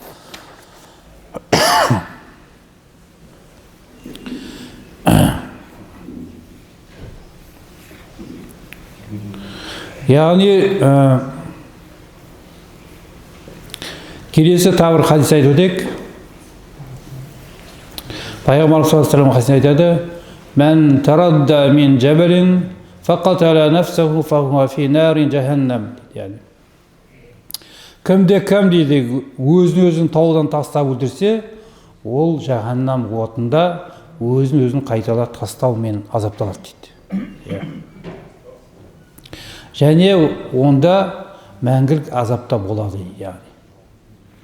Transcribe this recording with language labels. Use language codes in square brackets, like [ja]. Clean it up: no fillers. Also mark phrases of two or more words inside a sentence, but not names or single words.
[kk] Яғни келесі тағы бір хадис айтып өтейік. [ar] Пайғамбар صلى الله عليه وسلم айтады: "من تردى من جبل فقتل نفسه فهو في نار جهنم." [kk] Яғни кімде-кім дейді өзін таудан тастап өлтірсе, ол жаһаннам отында өзін қайталап тастаумен азапталады дейді. Және онда мәңгілік азапта болады, яғни.